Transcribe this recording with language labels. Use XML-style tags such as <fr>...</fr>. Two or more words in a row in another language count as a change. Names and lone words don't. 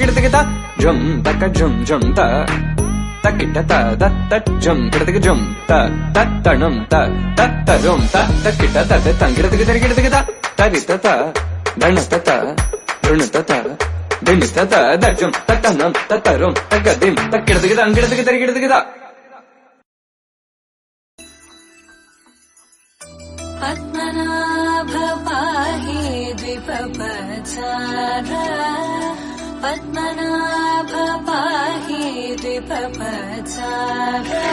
<sa>de ta drum ta ka drum ta takita ta da ta drum de drum ta ta num ta drum ta takita ta de dang de ta ta ri ta dan ta run ta din ta da drum ta num ta rum ta ga dim takita de dang de ta पद्मनाभ पाहि द्विपपचार पद्मनाभ पाहि द्विपपचार</sa>